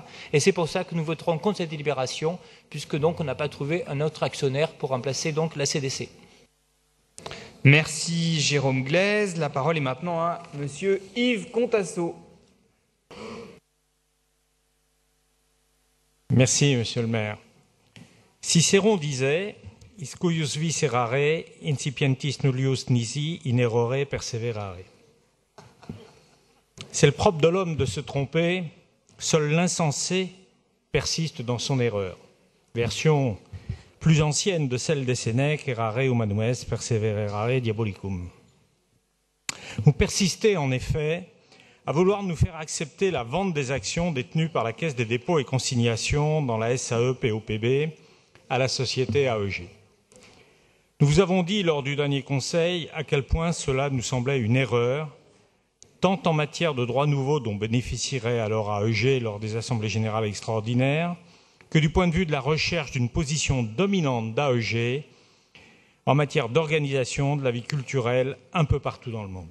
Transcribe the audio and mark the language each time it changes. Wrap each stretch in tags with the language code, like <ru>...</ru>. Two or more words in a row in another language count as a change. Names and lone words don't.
<fr>Et c'est pour ça que nous voterons contre cette libération, puisque donc on n'a pas trouvé un autre actionnaire pour remplacer donc la CDC. Merci Jérôme Glaise. La parole est maintenant à Monsieur Yves Contasso. Merci Monsieur le maire.</fr> <la>Cicéron disait « Iscuius viserare, incipientis nullius nisi, in errore perseverare ».</la> <fr>C'est le propre de l'homme de se tromper, seul l'insensé persiste dans son erreur. Version plus ancienne de celle des Sénèques,</fr> <la>errare humanum est, perseverare diabolicum.</la> <fr>Vous persistez en effet à vouloir nous faire accepter la vente des actions détenues par la Caisse des dépôts et consignations dans la SAE POPB à la société AEG. Nous vous avons dit lors du dernier conseil à quel point cela nous semblait une erreur, tant en matière de droits nouveaux dont bénéficierait alors AEG lors des assemblées générales extraordinaires, que du point de vue de la recherche d'une position dominante d'AEG en matière d'organisation de la vie culturelle un peu partout dans le monde.</fr>